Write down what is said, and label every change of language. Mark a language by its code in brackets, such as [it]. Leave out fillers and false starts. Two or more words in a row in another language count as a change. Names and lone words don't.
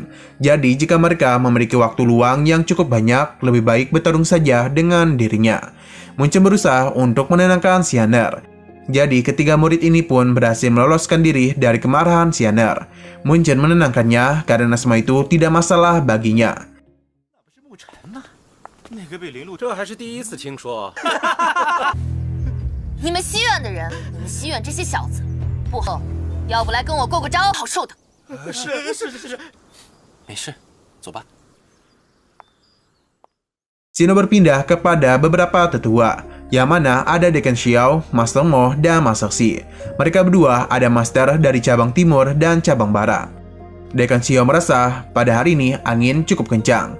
[id] Jadi jika mereka memiliki waktu luang yang cukup banyak, lebih baik bertarung saja dengan dirinya. Munchen berusaha untuk menenangkan Xander. Jadi ketiga murid ini pun berhasil meloloskan diri dari kemarahan Xander. Munchen menenangkannya karena semua itu tidak masalah baginya. [zh] 这还是第一次听说。你们西院的人，你们西院这些小子，不好，要不来跟我过个招，好受的。是。没事，走吧。 [id] Xino berpindah kepada beberapa tetua, yang mana ada Dekan Xiao, Master Mo, dan Master Xi. Mereka berdua ada master dari cabang timur dan cabang barat. Dekan Xiao merasa pada hari ini angin cukup kencang.